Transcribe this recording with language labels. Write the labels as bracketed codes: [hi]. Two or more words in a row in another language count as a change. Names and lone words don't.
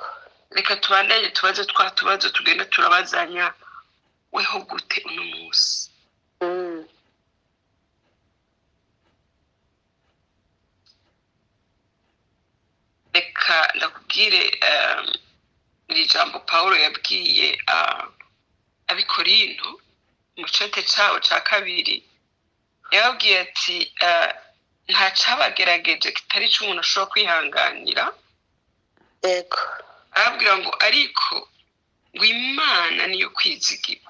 [rn] Reka tubandanye tubaze twatubazo tugenda turabazanya, weho gute uno munsi? Reka ndakubwire iri jambo Pawulo yabwiye abikorinto mu cete cyawo cya 2, yababwiye ati nta cabagerageje kitari cyo umuntu ashobora kwihanganira. Yego. Arabwira ngo ariko ngo Imana niyo kwizigirwa.